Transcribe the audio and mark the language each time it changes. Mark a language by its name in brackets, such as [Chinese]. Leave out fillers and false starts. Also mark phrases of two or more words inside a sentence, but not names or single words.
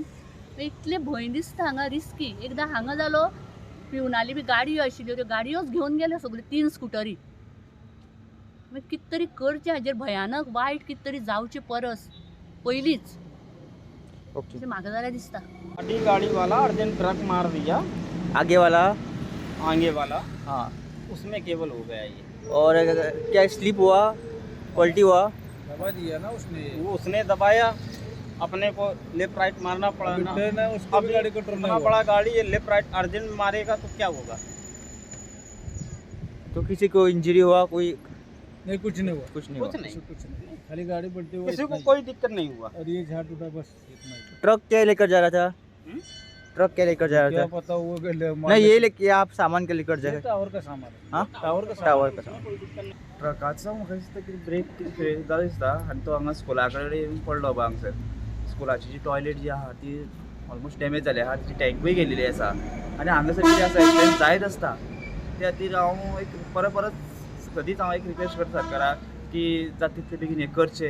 [Konkani] इतले भंय दिसता हांगा, रिस्की। एकदां हांगा जालो, पिवनाली बी गाडयो आशिल्ल्यो, त्यो गाडयोच घेवन गेल्यो सगळ्यो 3 स्कुटरी। कितें तरी करचें, हाजेर भयानक वायट कितें तरी जावचें परस पयलींच अशें म्हाका जाल्यार दिसता। [Hindi] गाड़ी वाला अर्जेंट ट्रक मार दिया, आगे वाला हाँ उसमें केबल हो गया ये। और क्या स्लिप हुआ, पलटी हुआ? दबा दिया ना उसने दबाया, अपने को [English] left right [Hindi] मारना पड़ा ना। उसको भी गाड़ी को टर्न पड़ा, गाड़ी ये [English] left right [Hindi] अर्जेंट मारेगा तो क्या होगा। तो किसी को इंजरी हुआ? कोई नहीं, कुछ नहीं हुआ। कुछ नहीं, खाली गाड़ी पलटी हुआ, किसी को कोई दिक्कत नहीं हुआ। और ये झाड़ टूटा बस इतना ही। ट्रक क्या लेकर जा रहा था? ट्रक क्या लेकर जा रहा था? क्या पता वो नहीं, ये लेके आप सामान के लेकर जा रहे? टावर का सामान। हाँ, टावर का सामान। [Konkani] ट्रकाचो म्हाका दिसता की ब्रेक फेल जालो दिसता आनी तो हांगा स्कुला कडेन येवन पडलो बाबा हांगसर। स्कुलाची जी टॉयलेट जी आहा ती [English] almost damage [Konkani] जाली आहा, तिची टँकूय गेलेली आसा। आनी हांगासर कितें आसा, एक्सिडेंट जायत आसता। त्या खातीर हांव एक परत सदींच हांव एक रिक्वेस्ट करता सरकाराक की जाता तितले बेगीन हें करचें।